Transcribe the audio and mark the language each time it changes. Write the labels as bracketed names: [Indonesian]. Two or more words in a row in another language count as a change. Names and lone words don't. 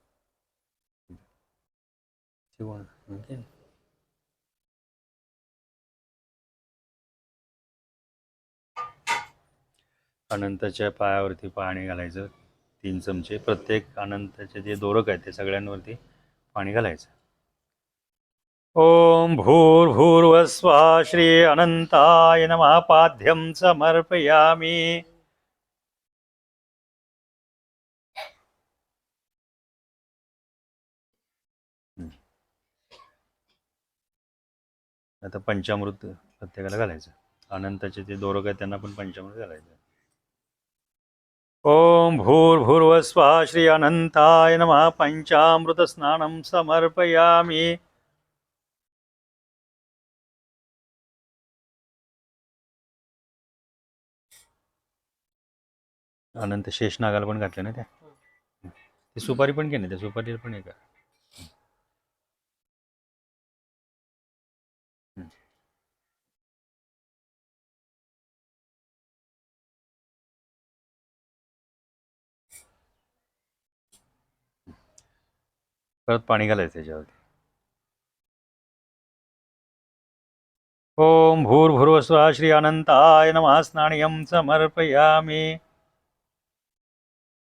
[Marathi] अनंताच्या पायावरती पाणी घालायचं 3 चमचे. प्रत्येक अनंताचे जे दोरक आहेत ते सगळ्यांवरती पाणी घालायचं. [Sanskrit] ओम भूर्भुवस्वः श्री अनंताय नमः. पाद्यं समर्पयामि. [Marathi] आता पंचामृत प्रत्येकाला घालायचं. अनंताचे जे दोरक आहेत त्यांना पण पंचामृत घालायचं. [Sanskrit] ओम भूर्भुवस्वः श्री अनंताय नमः. पंचामृत स्नानं समर्पयामि. [Marathi] अनंत शेषनागाला पण घातलं ना त्या. ती सुपारी पण घे ना. त्या सुपारीला पण आहे का. परत पाणी घालायचं त्याच्यावरती. [Sanskrit] ओम भूर्भुवस्वः श्री अनंताय नमः. स्नानियं समर्पयामि.